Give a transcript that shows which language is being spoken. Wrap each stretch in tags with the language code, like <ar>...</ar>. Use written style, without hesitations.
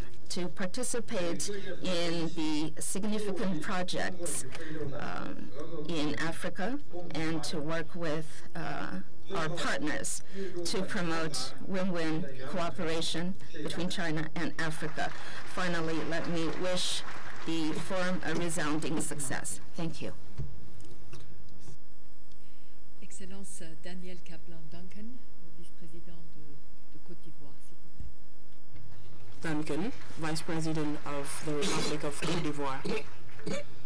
<en>To participate in the significant projects in Africa and to work with our partners to promote win-win cooperation between China and Africa. Finally, let me wish the forum a resounding success. Thank you.</en> <fr>Excellence Daniel Kaplan-Duncan, vice-président de Côte d'Ivoire, s'il vous plaît.</fr> <en>Duncan, Vice President of the Republic of Côte d'Ivoire.</en>